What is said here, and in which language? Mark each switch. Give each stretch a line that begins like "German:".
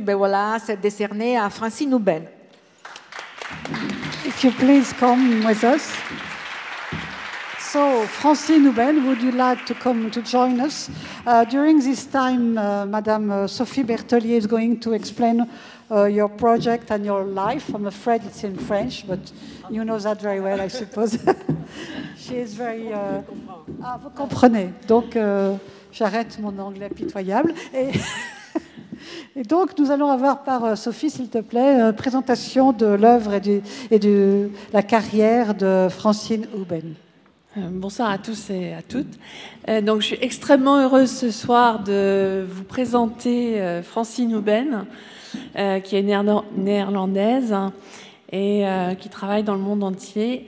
French: Ben voilà, c'est décerné à Francine Houben.
English: If you please come with us. So, Francine Houben, would you like to come to join us? During this time, Madame Sophie Bertelier is going to explain your project and your life. I'm afraid it's in French, but you know that very well, I suppose. She is very...
French: vous comprenez. Donc, j'arrête mon anglais pitoyable. Et donc, nous allons avoir par Sophie, s'il te plaît, présentation de l'œuvre et de la carrière de Francine Houben. Bonsoir à tous et à toutes. Donc, je suis extrêmement heureuse ce soir de vous présenter Francine Houben, qui est néerlandaise et qui travaille dans le monde entier.